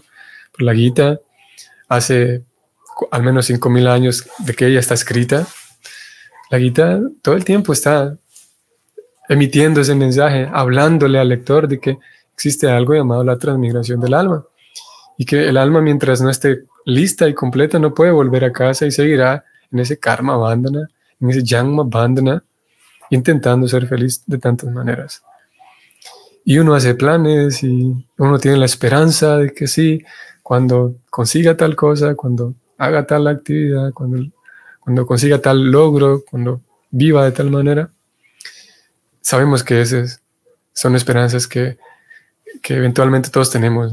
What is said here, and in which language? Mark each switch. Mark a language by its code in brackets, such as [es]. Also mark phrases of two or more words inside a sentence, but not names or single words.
[es] Pero la Gita, hace al menos 5000 años de que ella está escrita, la Gita todo el tiempo está emitiendo ese mensaje, hablándole al lector de que existe algo llamado la transmigración del alma y que el alma, mientras no esté lista y completa, no puede volver a casa y seguirá en ese [sa] karma bandhana, [es] en ese [sa] janma bandhana, [es] intentando ser feliz de tantas maneras. Y uno hace planes y uno tiene la esperanza de que sí, cuando consiga tal cosa, cuando haga tal actividad, cuando consiga tal logro, cuando viva de tal manera, sabemos que esas son esperanzas que eventualmente todos tenemos.